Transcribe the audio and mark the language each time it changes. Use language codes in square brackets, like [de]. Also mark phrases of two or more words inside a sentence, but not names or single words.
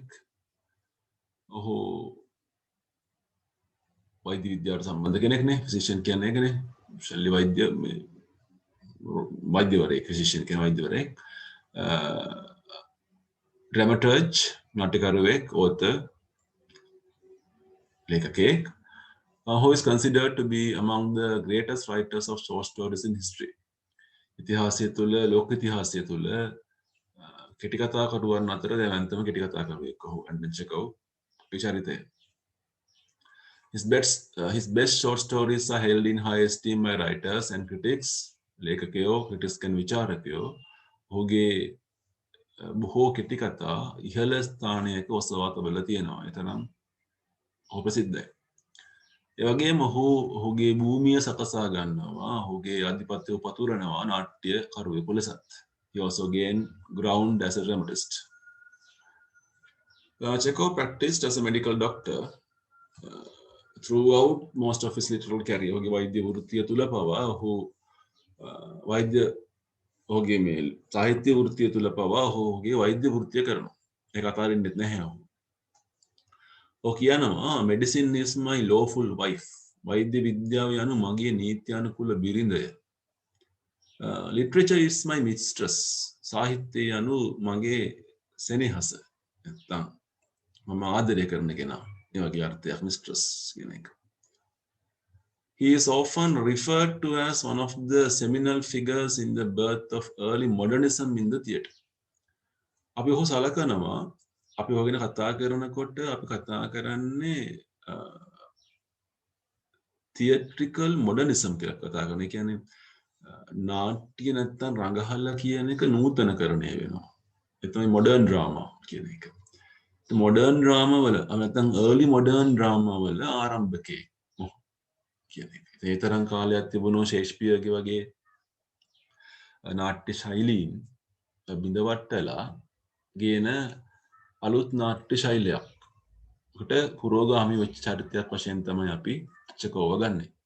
[si] ඔහු වෛද්‍ය විද්‍යාවට සම්බන්ධ කෙනෙක් නේ. physician කියන්නේ ඒකනේ. ශල්‍ය වෛද්‍ය මේ වෛද්‍යවරයෙක් physician කියන වෛද්‍යවරයෙක්. dramaturge නාට්‍යකරුවෙක්, author, ලේඛකයෙක්. [en] Who is considered to be among the greatest writers of short stories in history. [si] ඉතිහාසය තුළ ලෝක ඉතිහාසය තුළ කෙටි කතා කරුවන් අතර දැවැන්තම කෙටි කතා කරුවෙක් ඔහු ඇන්ටන් චෙකෝව් චරිතය. [en] His best short stories are held in high esteem by writers and critics. [si] ලේඛකයෝ [en] critics and [si] විචාරකයෝ ඔහුගේ බොහෝ කෙටි කතා ඉහළ ස්ථානයක ඔසවා තබලා තියෙනවා. එතරම් ඔහු ප්‍රසිද්ධයි. ඒ වගේම ඔහුගේ භූමිය සකසා ගන්නවා, ඔහුගේ ආධිපත්‍යය පතුරනවා නාට්‍ය කරුවෙකු ලෙසත්. [en] He also gained ground as a dramatist. Chekhov practiced as a medical doctor throughout most of his literary career. [si] ඔහුගේ වෛද්‍ය වෘත්තිය තුල පවා ඔහු වෛද්‍ය ඔහුගේ මේ සාහිත්‍ය වෘත්තිය තුල පවා ඔහුගේ වෛද්‍ය වෘත්තිය කරනවා. ඒක අතාරින්නෙත් නැහැ ඔහු. ඔහු කියනවා [en] medicine is my lawful wife. [si] වෛද්‍ය විද්‍යාව යනු මගේ නීත්‍යානුකූල බිරිඳය. [en] Literature is my mistress. [si] සාහිත්‍යය යනු මගේ සෙනෙහස. නැත්තම් මම ආදරය කරන කෙනා. ඒ වගේ අර්ථයක් mistress කියන එක. [en] He is often referred to as one of the seminal figures in the birth of early modernism in the theatre. [si] අපි ඔහු සලකනවා අපි ඔහු ගැන කතා කරනකොට අපි කතා කරන්නේ [en] theatrical modernism [si] කියලා කතා කරනවා. ඒ කියන්නේ නාට්‍ය නැත්තම් රඟහල්ලා කියන එක නූතනකරණය වෙනවා. ඒ තමයි [en] modern drama [si] කියන එක. [en] modern drama [si] වල නැත්තම් [en] early modern drama [si] වල ආරම්භකේ කියන එක. ඒ තරම් කාලයක් තිබුණෝ ෂේක්ස්පියර්ගේ වගේ නාට්‍ය ශෛලීන් බිඳවට්ටලා ගේන අලුත් නාට්‍ය ශෛලයක්කට පුරෝගාමී වෙච්ච චරිතයක් වශයෙන් තමයි අපි චෙකෝව ගන්නෙ.